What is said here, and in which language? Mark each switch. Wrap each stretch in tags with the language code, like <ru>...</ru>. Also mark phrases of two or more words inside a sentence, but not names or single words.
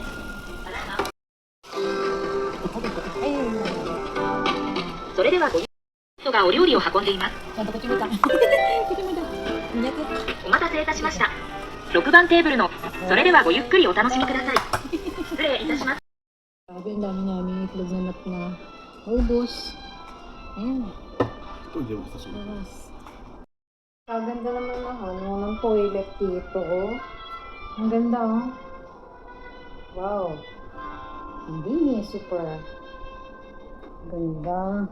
<ja>ただいま。それではごゆっくり人がお料理を運んでいます。ちゃんとこっち向いた。お待たせいたしました。6番テーブルの、それではごゆっくりお楽しみください。失礼いたします。</ja> <tl>Grabe, ang dami namin itlog na ubos. Ayan. Ito hindi mo gusto siya. Ang ganda naman ng toilet dito. Ang ganda Wow. Hindi super ganda.</tl>